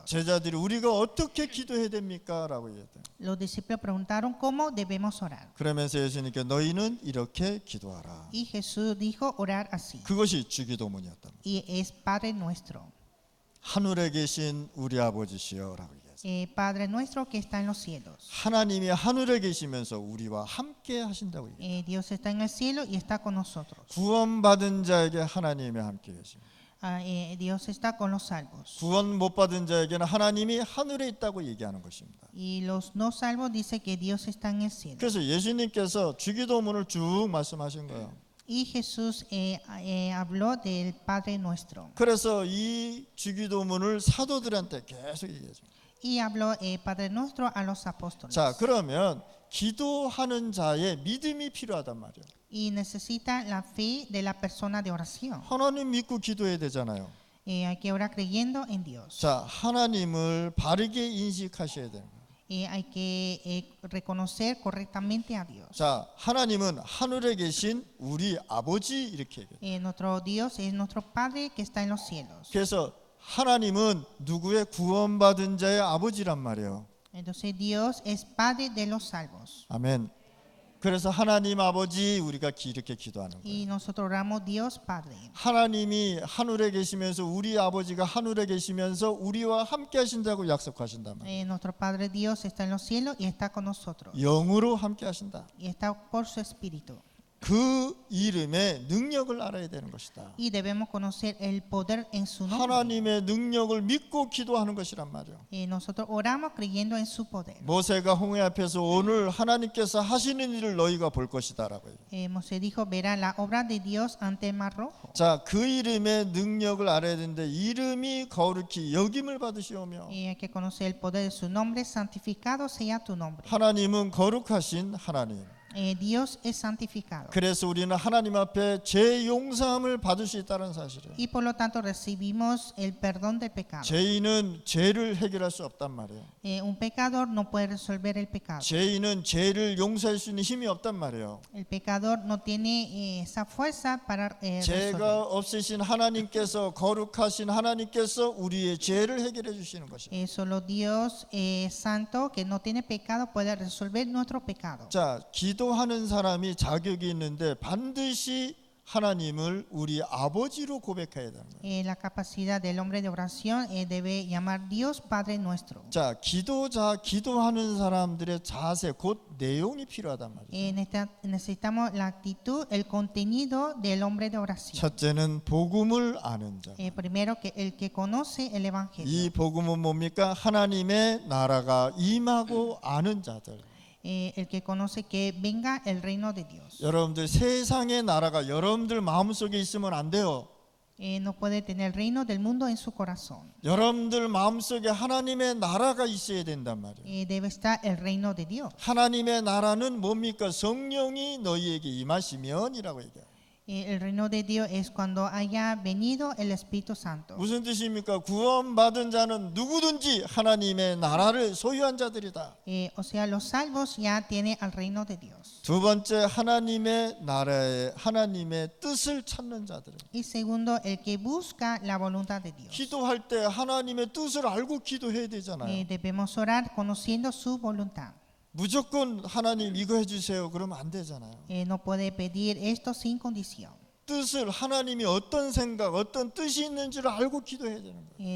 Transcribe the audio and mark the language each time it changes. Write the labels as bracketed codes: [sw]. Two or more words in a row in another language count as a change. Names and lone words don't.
[ko] 제자들이 우리가 어떻게 기도해야 됩니까? 라고 얘기했대요. [es] Los discípulos preguntaron cómo debemos orar. [ko] 그러면서 예수님께 너희는 이렇게 기도하라. [es] Y Jesús dijo orar así. [ko] 그것이 주기도문이었다. [es] Y es Padre nuestro. [ko] 하늘에 계신 우리 아버지시여 라고 얘기했어요. [es] Padre nuestro que está en los cielos. [ko] 하나님이 하늘에 계시면서 우리와 함께 하신다고 얘기해요. [es] Dios está en el cielo y está con nosotros. [ko] 구원받은 자에게 하나님이 함께 계십니다. [es] Dios está con los salvos. [ko] 구원 못 받은 자에게는 하나님이 하늘에 있다고 얘기하는 것입니다. [es] Y los no salvos dice que Dios está en el cielo. [ko] 그래서 예수님께서 주기도문을 쭉 말씀하신 거예요. [es] Y Jesús habló del Padre Nuestro. [ko] 그래서 이 주기도문을 사도들한테 계속 얘기해줘. [es] Y habló Padre Nuestro a los apóstoles. [ko] 자, 그러면 기도하는 자의 믿음이 필요하단 말이에요. [es] Y necesita la fe de la persona de oración. [ko] 하나님 믿고 기도해야 되잖아요. [es] Hay que orar creyendo en Dios. [ko] 자, 하나님을 바르게 인식하셔야 되는 거예요. [es] Hay que reconocer correctamente a Dios. [ko] 자, 하나님은 하늘에 계신 우리 아버지 이렇게 얘기해요. [es] Nuestro Dios es nuestro Padre que está en los cielos. [ko] 그래서 하나님은 누구의 구원받은 자의 아버지란 말이에요. [es] Entonces Dios es Padre de los salvos. [ko] 아멘. 그래서 하나님 아버지 우리가 이렇게 기도하는 [es] Y [ko] 거예요. [es] nosotros oramos Dios Padre. [ko] 하나님이 하늘에 계시면서 우리 아버지가 하늘에 계시면서 우리와 함께 하신다고 약속하신단 말이에요. [es] Nuestro Padre Dios está en los cielos y está con nosotros. [ko] 영으로 함께 하신다. [es] Y está por su Espíritu. [ko] 그 이름의 능력을 알아야 되는 것이다. [es] Y debemos conocer el poder en su nombre. [ko] 하나님의 능력을 믿고 기도하는 것이란 말이에요. [es] Nosotros oramos creyendo en su poder. [ko] 모세가 홍해 앞에서 오늘 하나님께서 하시는 일을 너희가 볼 것이다라고 해요. [es] Moisés dijo, verá la obra de Dios ante el mar rojo. [ko] 자, 그 이름의 능력을 알아야 되는데 이름이 거룩히 여김을 받으시오며 [es] Hay que conocer el poder de su nombre, santificado sea tu nombre. [ko] 하나님은 거룩하신 하나님. [es] Dios es santificado. [ko] 그래서 우리는 하나님 앞에 죄 용서함을 받을 수 있다는 사실이에요. [es] Y por lo tanto recibimos el perdón del pecado. [ko] 죄인은 죄를 해결할 수 없단 말이에요. [es] Un pecador no puede resolver el pecado. [ko] 죄인은 죄를 용서할 수 있는 힘이 없단 말이에요. [es] El pecador no tiene esa fuerza para resolver. [ko] 죄가 없으신 하나님께서 거룩하신 하나님께서 우리의 죄를 해결해 주시는 것이에요. [es] Solo Dios santo que no tiene pecado puede resolver nuestro pecado. [ko] 자, 기도하는 사람이 자격이 있는데 반드시 하나님을 우리 아버지로 고백해야 되는 거예요. [es] La capacidad del hombre de oración debe llamar Dios Padre nuestro. [ko] 자, 기도하는 사람들의 자세, 곧 내용이 필요하단 말이에요. [es] Necesitamos la actitud, el contenido del hombre de oración. [ko] 첫째는 복음을 아는 자. [es] Primero que el que conoce el evangelio. [ko] 이 복음은 뭡니까? 하나님의 나라가 임하고 아는 자들. [es] El que conoce que venga el reino de Dios. [ko] 여러분들 세상의 나라가 여러분들 마음속에 있으면 안 돼요. [es] No puede tener el reino del mundo en su corazón. [ko] 여러분들 마음속에 하나님의 나라가 있어야 된단 말이에요. [es] Debe estar el reino de Dios. [ko] 하나님의 나라는 뭡니까? 성령이 너희에게 임하시면이라고 얘기해요. [es] El reino de Dios es cuando haya venido el Espíritu Santo. [ko] 무슨 뜻입니까? 구원받은 자는 누구든지 하나님의 나라를 소유한 자들이다. [es] O sea, los salvos ya tienen el reino de Dios. [ko] 두 번째, 하나님의 나라의 하나님의 뜻을 찾는 자들은. [es] Y segundo, el que busca la voluntad de Dios. [ko] 기도할 때 하나님의 뜻을 알고 기도해야 되잖아요. [es] Debemos orar conociendo su voluntad. [ko] 무조건 하나님 이거 해주세요 그러면 안 되잖아요. [es] No puede pedir esto sin condición. [ko] 뜻을 하나님이 어떤 생각, 어떤 뜻이 있는지를 알고 기도해야 되는 거예요.